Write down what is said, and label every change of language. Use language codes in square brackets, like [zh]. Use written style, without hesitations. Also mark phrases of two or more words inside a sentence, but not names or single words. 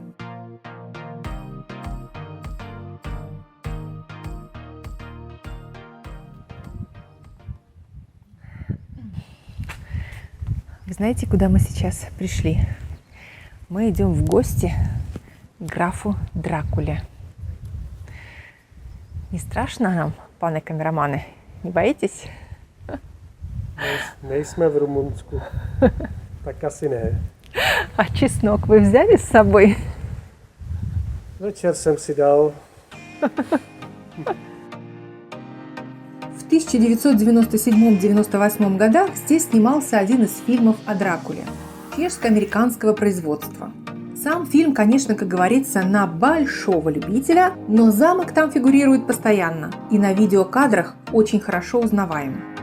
[ru] Вы знаете, куда мы сейчас пришли? Мы идем в гости к графу Дракуле. Не страшно нам, пане камераманы? Не боитесь? [cs] Nejsme v Rumunsku. Tak asi ne. [ru] А чеснок вы взяли с собой? [cs] Večer jsem si dal. [ru] В 1997-98 годах здесь снимался один из фильмов о Дракуле, чешско-американского производства. Сам фильм, конечно, как говорится, на большого любителя, но замок там фигурирует постоянно и на видеокадрах очень хорошо узнаваем.